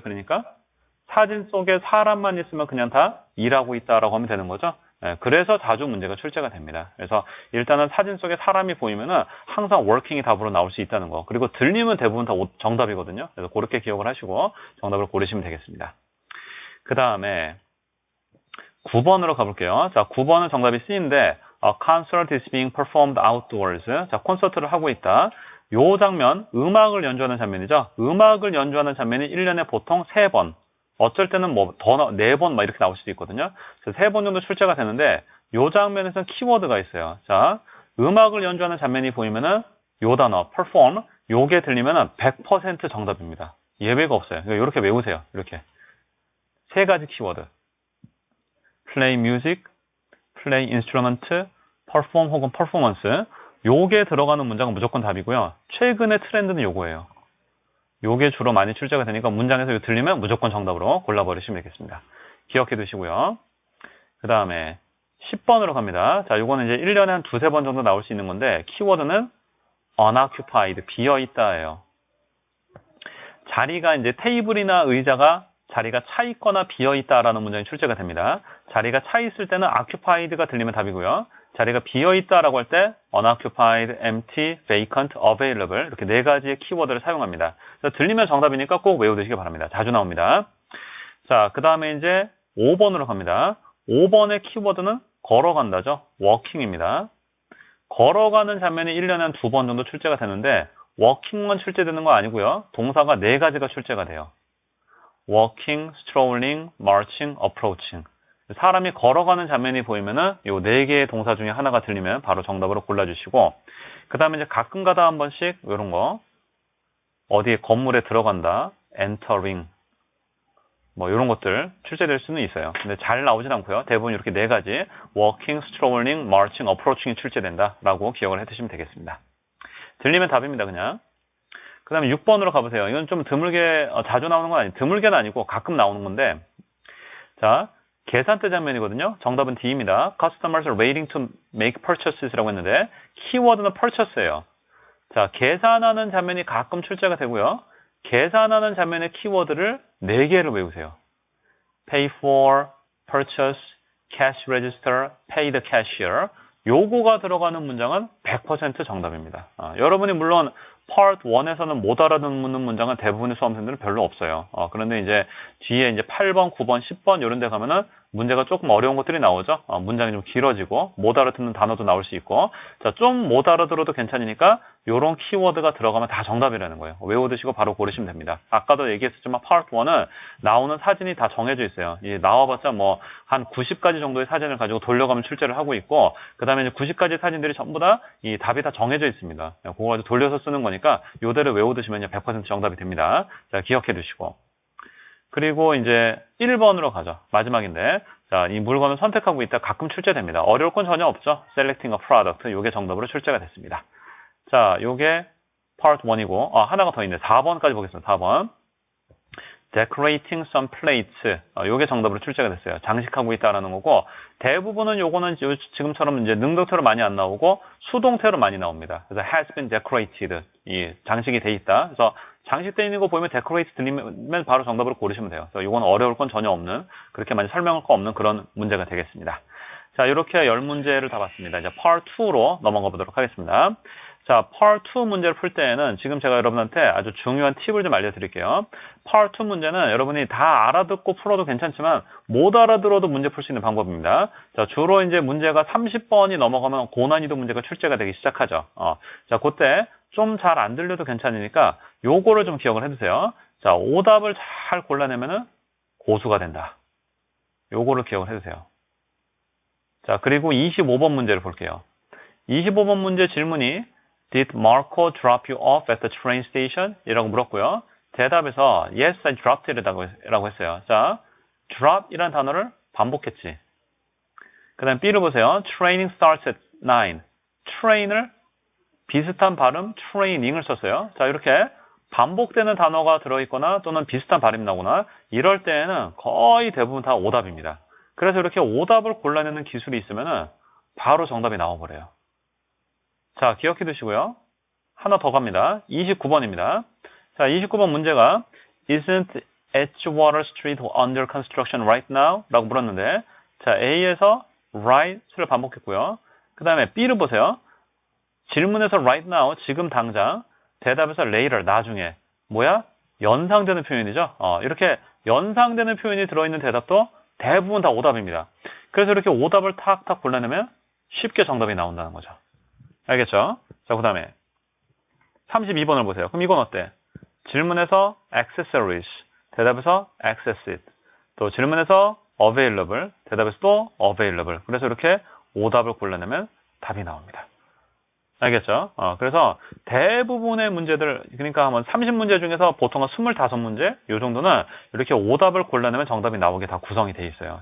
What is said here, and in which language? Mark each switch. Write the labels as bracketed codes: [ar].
[ko] 그러니까 사진 속에 사람만 있으면 그냥 다 일하고 있다라고 하면 되는 거죠. 그래서 자주 문제가 출제가 됩니다. 그래서 일단은 사진 속에 사람이 보이면은 항상 working이 답으로 나올 수 있다는 거. 그리고 들리면 대부분 다 정답이거든요. 그래서 그렇게 기억을 하시고 정답을 고르시면 되겠습니다. 그 다음에 9번으로 가볼게요. 자, 9번은 정답이 C인데 [en] A concert is being performed outdoors. [ko] 자, 콘서트를 하고 있다. 요 장면, 음악을 연주하는 장면이죠. 음악을 연주하는 장면이 1년에 보통 3번. 어쩔 때는 뭐 더 4번 막 이렇게 나올 수도 있거든요. 그래서 3번 정도 출제가 되는데 요 장면에서는 키워드가 있어요. 자, 음악을 연주하는 장면이 보이면은 요 단어 perform 요게 들리면은 100% 정답입니다. 예외가 없어요. 이렇게 외우세요. 이렇게 세 가지 키워드. [en] play music, play instrument, perform 혹은 performance. [ko] 요게 들어가는 문장은 무조건 답이고요. 최근의 트렌드는 요거예요. 요게 주로 많이 출제가 되니까 문장에서 이거 들리면 무조건 정답으로 골라버리시면 되겠습니다. 기억해 두시고요. 그 다음에 10번으로 갑니다. 자, 요거는 이제 1년에 한 두세 번 정도 나올 수 있는 건데 키워드는 unoccupied, 비어있다예요. 자리가 이제 테이블이나 의자가 자리가 차 있거나 비어 있다라는 문장이 출제가 됩니다. 자리가 차 있을 때는 occupied가 들리면 답이고요. 자리가 비어 있다라고 할 때 unoccupied, empty, vacant, available 이렇게 네 가지의 키워드를 사용합니다. 그래서 들리면 정답이니까 꼭 외워두시기 바랍니다. 자주 나옵니다. 자, 그 다음에 이제 5번으로 갑니다. 5번의 키워드는 걸어간다죠. walking입니다. 걸어가는 장면이 1년에 한 2번 정도 출제가 되는데 walking만 출제되는 거 아니고요. 동사가 4가지가 출제가 돼요. [en] walking, strolling, marching, approaching. [ko] 사람이 걸어가는 장면이 보이면은 요 4개의 동사 중에 하나가 들리면 바로 정답으로 골라주시고, 그 다음에 이제 가끔 가다 한 번씩 이런 거, 어디에 건물에 들어간다, entering, 뭐 이런 것들 출제될 수는 있어요. 근데 잘 나오진 않고요. 대부분 이렇게 4가지 walking, strolling, marching, approaching이 출제된다라고 기억을 해두시면 되겠습니다. 들리면 답입니다, 그냥. 그 다음에 6번으로 가보세요. 이건 좀 드물게 자주 나오는 건 드물게는 아니고 가끔 나오는 건데, 자, 계산대 장면이거든요. 정답은 D입니다. [en] Customers are waiting to make purchases [ko] 라고 했는데 키워드는 purchase예요. 자, 계산하는 장면이 가끔 출제가 되고요. 계산하는 장면의 키워드를 4개를 외우세요. [en] pay for, purchase, cash register, pay the cashier. [ko] 요거가 들어가는 문장은 100% 정답입니다. 여러분이 물론 Part 1에서는 못 알아듣는 문장은 대부분의 수험생들은 별로 없어요. 그런데 이제 뒤에 이제 8번, 9번, 10번 이런 데 가면은 문제가 조금 어려운 것들이 나오죠. 문장이 좀 길어지고 못 알아듣는 단어도 나올 수 있고, 자, 좀 못 알아들어도 괜찮으니까 요런 키워드가 들어가면 다 정답이라는 거예요. 외워두시고 바로 고르시면 됩니다. 아까도 얘기했었지만 Part 1은 나오는 사진이 다 정해져 있어요. 나와봤자 뭐 한 90가지 정도의 사진을 가지고 돌려가면 출제를 하고 있고, 그 다음에 이제 90가지 사진들이 전부 다 이 답이 다 정해져 있습니다. 그거 가지고 돌려서 쓰는 거니까 요대로 외워두시면 100% 정답이 됩니다. 자, 기억해 두시고. 그리고 이제 1번으로 가죠. 마지막인데, 자, 이 물건을 선택하고 있다 가끔 출제됩니다. 어려울 건 전혀 없죠. [en] Selecting a product. [ko] 요게 정답으로 출제가 됐습니다. 자, 요게 Part 1이고, 하나가 더 있네. 4번까지 보겠습니다. 4번. [en] Decorating some plates. [ko] 요게 정답으로 출제가 됐어요. 장식하고 있다라는 거고, 대부분은 요거는 지금처럼 이제 능동태로 많이 안 나오고, 수동태로 많이 나옵니다. [en] 그래서 has been decorated. [ko] 이 장식이 돼 있다. 그래서 장식되어 있는 거 보이면 decorate 들리면 바로 정답으로 고르시면 돼요. 그래서 요건 어려울 건 전혀 없는, 그렇게 많이 설명할 거 없는 그런 문제가 되겠습니다. 자, 이렇게 10문제를 다 봤습니다. 이제 Part 2로 넘어가 보도록 하겠습니다. 자, Part 2 문제를 풀 때에는 지금 제가 여러분한테 아주 중요한 팁을 좀 알려드릴게요. Part 2 문제는 여러분이 다 알아듣고 풀어도 괜찮지만 못 알아들어도 문제 풀 수 있는 방법입니다. 자, 주로 이제 문제가 30번이 넘어가면 고난이도 문제가 출제가 되기 시작하죠. 자, 그때 좀 잘 안 들려도 괜찮으니까 요거를 좀 기억을 해두세요. 자, 오답을 잘 골라내면은 고수가 된다. 요거를 기억을 해두세요. 자, 그리고 25번 문제를 볼게요. 25번 문제 질문이 [en] Did Marco drop you off at the train station? [ko] 이라고 물었고요. 대답에서 [en] Yes, I dropped it [ko] 라고 했어요. 자, drop 이라는 단어를 반복했지. 그 다음 B를 보세요. [en] Training starts at 9. [ko] train을 비슷한 발음 training을 썼어요. 자, 이렇게 반복되는 단어가 들어있거나 또는 비슷한 발음이 나오거나 이럴 때에는 거의 대부분 다 오답입니다. 그래서 이렇게 오답을 골라내는 기술이 있으면은 바로 정답이 나와버려요. 자, 기억해 두시고요. 하나 더 갑니다. 29번입니다. 자, 29번 문제가 [en] Isn't Edgewater Street under construction right now? [ko] 라고 물었는데, 자, A에서 right을 반복했고요. 그 다음에 B를 보세요. 질문에서 right now, 지금 당장, 대답에서 later, 나중에. 뭐야? 연상되는 표현이죠. 이렇게 연상되는 표현이 들어있는 대답도 대부분 다 오답입니다. 그래서 이렇게 오답을 탁탁 골라내면 쉽게 정답이 나온다는 거죠. 알겠죠? 자, 그 다음에 32번을 보세요. 그럼 이건 어때? [en] 질문에서 accessories, 대답에서 access it. [ko] 또 질문에서 available, 대답에서 또 available. 그래서 이렇게 오답을 골라내면 답이 나옵니다. 알겠죠? 그래서 대부분의 문제들, 그러니까 한번 30문제 중에서 보통 한 25문제? 요 정도는 이렇게 오답을 골라내면 정답이 나오게 다 구성이 돼 있어요.